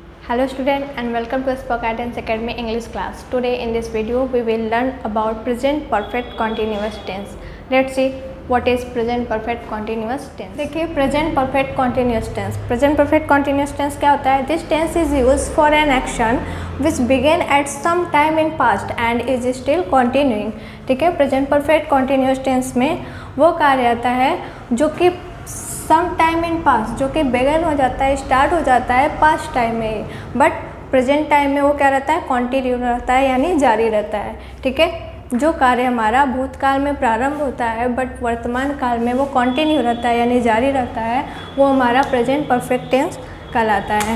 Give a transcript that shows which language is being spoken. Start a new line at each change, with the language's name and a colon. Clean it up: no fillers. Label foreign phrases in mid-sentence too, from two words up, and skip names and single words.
English: Hello student and welcome to Spark Guidance Academy English class. Today in this video we will learn about present perfect continuous tense. Let's see what is present perfect continuous tense. देखिए present perfect continuous tense. Present perfect continuous tense
Hindi: क्या होता है?
English: This tense is used for an action which began at some time in past and is still continuing.
Hindi: ठीक है,
English: present perfect continuous tense
Hindi: में वो कार्य आता है जो कि
English: some time in past,
Hindi: जो कि बिगन हो जाता है, स्टार्ट हो जाता है
English: past time
Hindi: में,
English: but present time
Hindi: में वो क्या रहता है, कंटिन्यू रहता है, यानी जारी रहता है। ठीक है, जो कार्य हमारा भूतकाल में प्रारंभ होता है बट वर्तमान काल में वो कंटिन्यू रहता है यानी जारी रहता है, वो हमारा
English: present perfect tense
Hindi: कहलाता है।